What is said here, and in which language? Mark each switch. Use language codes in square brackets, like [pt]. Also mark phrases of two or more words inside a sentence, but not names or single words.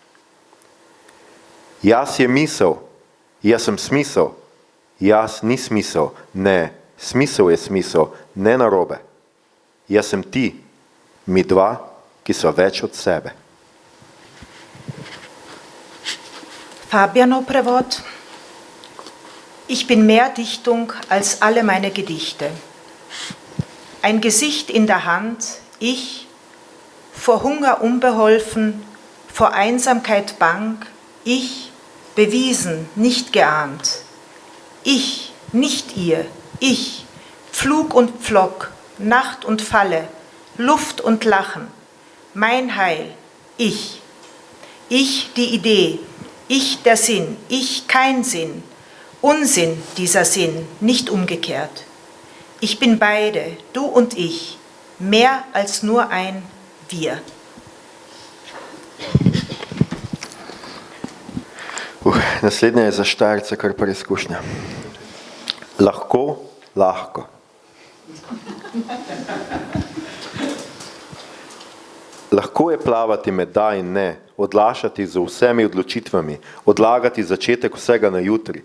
[sl] Jaz je misel, jaz sem smisel, jaz ni smisel, ne, smisel je smisel, ne narobe. Jaz sem ti, mi dva, ki so več od sebe. Fabianov Prevod. [de] Ich bin mehr Dichtung als alle meine Gedichte. Ein Gesicht in der Hand, ich, vor Hunger unbeholfen, vor Einsamkeit bang, ich, bewiesen, nicht geahnt. Ich, nicht ihr, ich, Pflug und Pflock, Nacht und Falle, Luft und Lachen, mein Heil, ich. Ich die Idee, ich der Sinn, ich kein Sinn, Unsinn dieser Sinn, nicht umgekehrt. Ich bin beide, du und ich, mehr als nur ein Wir. [sl] Naslednja je za Štajerce kar preizkušnja. Lahko, lahko. Lahko je plavati med da in ne, odlašati z vsemi odločitvami, odlagati začetek vsega na jutri.